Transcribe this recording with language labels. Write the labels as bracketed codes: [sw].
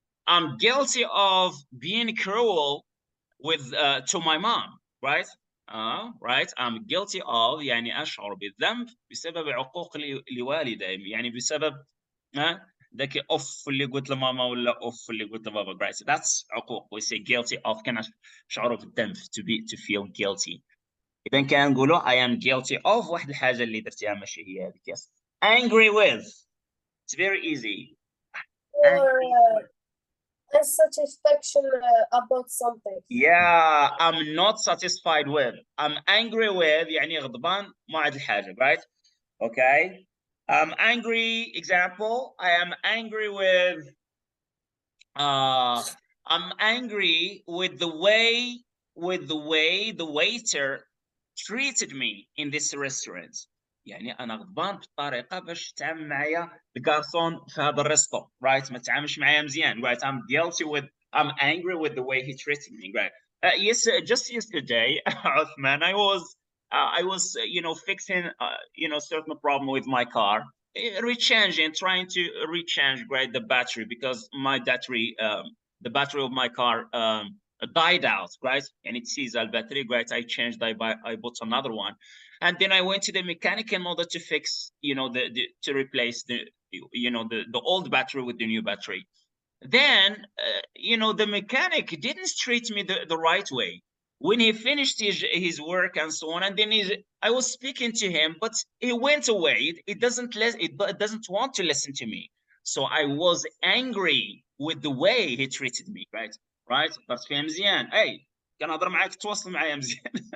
[en] I'm guilty of being cruel to my mom. right. right. I'm guilty of [ar] يعني أشعر بالذنب بسبب عقوق لوالدي، يعني بسبب ذاك اوف اللي قلت لماما ولا اوف اللي قلت لبابا. [en] right. That's عقوق. we say guilty of [ar] كان شعور بالذنب [en] to feel guilty. [ar] إذا كان نقولوا [en] I am guilty of [ar] واحد الحاجة اللي درتيها ماشي هي هذيك. [en] yes. angry with. It's very easy. Unsatisfaction about something. Yeah, I'm not satisfied with. I'm angry with [ar] يعني غضبان مع هذه الحاجة. [en] right. okay. I'm angry. Example. I am angry with. I'm angry with the way the waiter treated me in this restaurant. [ar] يعني أنا غضبان بالطريقة باش تعامل معايا الجارسون في هذا الريستو. right. ما تعاملش معايا مزيان. right. [en] I'm angry with the way he treated me. right. Yes, just yesterday, Othmane, I was fixing certain problem with my car, trying to rechange right the battery because my battery the battery of my car died out. right. And it sees a battery. right. I changed. I bought another one, and then I went to the mechanic in order to fix to replace the old battery with the new battery. Then the mechanic didn't treat me the right way when he finished his work and so on. And then I was speaking to him, but he went away. It doesn't want to listen to me. So I was angry with the way he treated me. [ar] right. بس فيها مزيان. اي كان هضر معاك تواصل معايا مزيان.